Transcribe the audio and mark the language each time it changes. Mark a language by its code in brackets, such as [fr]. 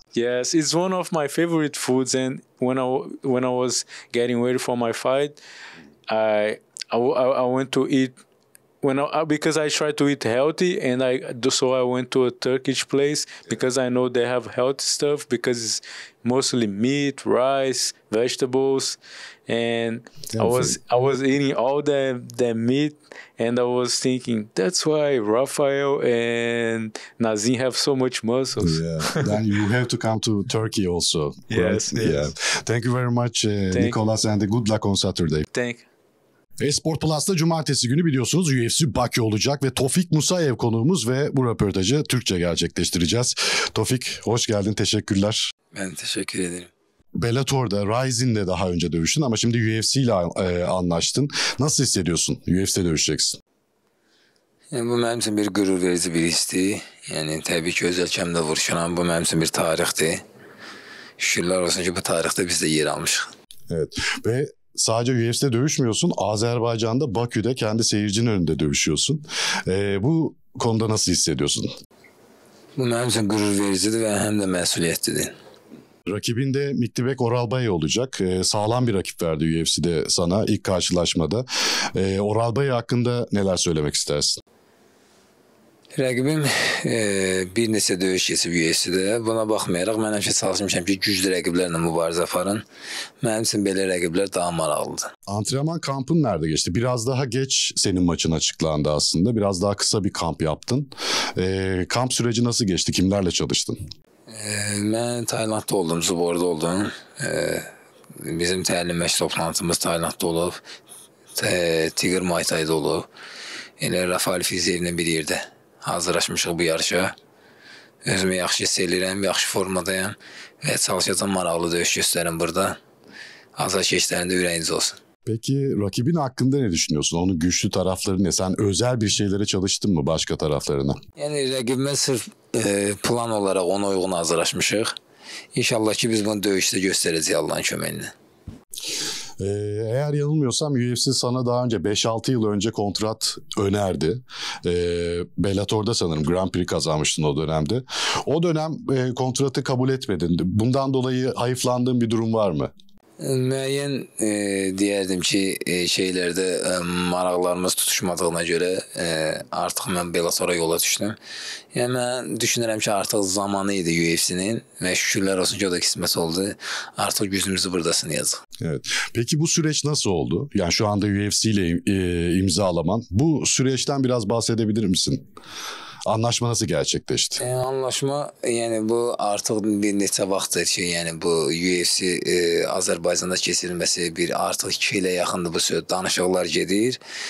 [en] Yes, it's one of my favorite foods. And when I was getting ready for my fight, I went to eat because I try to eat healthy, and I went to a Turkish place because I know they have healthy stuff because it's mostly meat, rice, vegetables, and I was eating all the meat, and I was thinking that's why Rafael and Nazim have so much muscles. Yeah, then you have to come to Turkey also. Yes, right? yes. Yeah. Thank you very much, Nikolas, and good luck on Saturday. Thank you. [tr] Esport Plus'ta cumartesi günü biliyorsunuz UFC Bakü olacak ve Tofiq Musayev konuğumuz ve bu röportajı Türkçe gerçekleştireceğiz. Tofik, hoş geldin, teşekkürler. Ben teşekkür ederim. Bellator'da, Rizin'de daha önce dövüştün ama şimdi UFC ile anlaştın. Nasıl hissediyorsun? UFC'de dövüşeceksin. [az] Yani bu mənim üçün bir qürur verici bir histir. Yəni təbii ki öz ölkəmdə vuruşuram, bu mənim üçün bir tarixdir. şükürlər olsun ki bu tarixdə biz də yer almışıq. [tr] Evet ve sadece UFC'de dövüşmüyorsun, Azerbaycan'da Bakü'de kendi seyircinin önünde dövüşüyorsun. Bu konuda nasıl hissediyorsun? [az] Bu mənim üçün qürur vericidir və həm də məsuliyyətlidir. [tr] Rakibin de Myktybek Orolbai olacak. Sağlam bir rakip verdi UFC'de sana ilk karşılaşmada. Orolbai hakkında neler söylemek istersin? [az] Rəqibim bir neçə döyüş keçib UFC'də. Buna baxmayaraq mən həmişə çalışmışam ki, güclü rəqiblərlə mübarizə aparın. Mənim üçün belə rəqiblər daha maraqlıdır. [tr] Antrenman kampın nerede geçti? Biraz daha geç senin maçın açıklandı aslında. Biraz daha kısa bir kamp yaptın. Kamp süreci nasıl geçti? Kimlerle çalıştın? [az] Mən Taylandda oldum, Zuborda oldum. Bizim təlim məşq toplantımız Taylandda olub. Tiger Muay Thai'da olub. Elə Rafael Fiziyevlə bir yerdə hazırlaşmışıq bu yarışa. Özümü yaxşı hiss edirəm, yaxşı formadayım və çalışacağım maraqlı döyüş göstərim burada. Azarkeşlərində ürəyiniz olsun. [tr] Peki rakibin hakkında ne düşünüyorsun? Onun güçlü tarafları ne? Sen özel bir şeylere çalıştın mı başka taraflarına? [az] Yəni rəqibimə sırf plan olaraq ona uyğun hazırlaşmışıq. İnşallah ki biz bunu döyüşdə göstərəcəyik Allah'ın köməklə. [tr] Eğer yanılmıyorsam UFC sana daha önce 5-6 yıl önce kontrat önerdi. Bellator'da sanırım Grand Prix kazanmıştın o dönemde. O dönem kontratı kabul etmedin. Bundan dolayı hayıflandığın bir durum var mı? [az] Müəyyən deyərdim ki, şeylərdə maraqlarımız tutuşmadığına görə artıq mən Bellator'a yola düşdüm. Yəni mən düşünürəm ki, artıq zamanı idi UFC'nin və şükürlər olsun ki, o da qismət oldu. Artıq gücümüzü burada sınayacaq. [tr] Evet. Peki bu süreç nasıl oldu? Yani şu anda UFC ile imzalaman. Bu süreçten biraz bahsedebilir misin? Anlaşma nasıl gerçekleşti? [az] Anlaşma, yəni bu artıq bir neçə vaxtdır ki, yəni bu UFC Azərbaycanda keçirilməsi bir artıq 2 ilə yaxındır bu danışıqlar gedir.